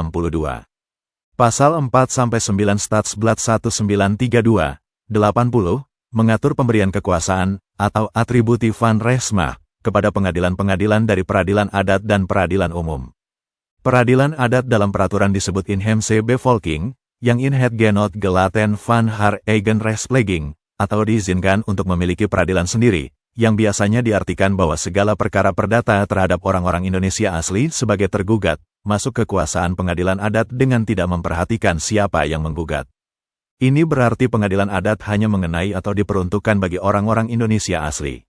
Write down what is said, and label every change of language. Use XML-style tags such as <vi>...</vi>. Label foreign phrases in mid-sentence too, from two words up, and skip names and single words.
<id>Pasal 4-9 Statsblad 1932, 80, mengatur pemberian kekuasaan, atau</id> <nl>atributi van Rechtmacht,</nl> <id>kepada pengadilan-pengadilan dari peradilan adat dan peradilan umum. Peradilan adat dalam peraturan disebut</id> <nl>inheemse bevolking,</nl> <id>yang</id> <nl>in het genot gelaten van haar eigen rechtspleging,</nl> <id>atau diizinkan untuk memiliki peradilan sendiri, yang biasanya diartikan bahwa segala perkara perdata terhadap orang-orang Indonesia asli sebagai tergugat, masuk kekuasaan pengadilan adat dengan tidak memperhatikan siapa yang menggugat. Ini berarti pengadilan adat hanya mengenai atau diperuntukkan bagi orang-orang Indonesia asli.</id>